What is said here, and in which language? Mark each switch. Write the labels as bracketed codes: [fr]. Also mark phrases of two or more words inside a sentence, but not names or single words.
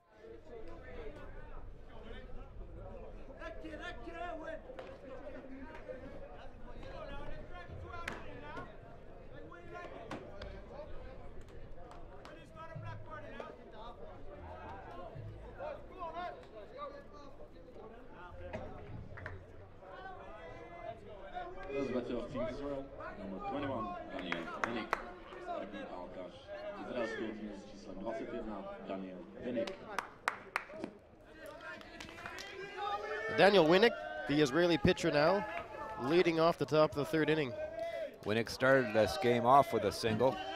[nl] Dat is wat Team Israel, nummer 21, Daniel Winnick. [cs] Sergej Alkaš, izraelský tým s číslem 21, Daniel Winnick. [en] Daniel Winnick, the Israeli pitcher now, leading off the top of the 3rd inning. Winnick started this game off with a single.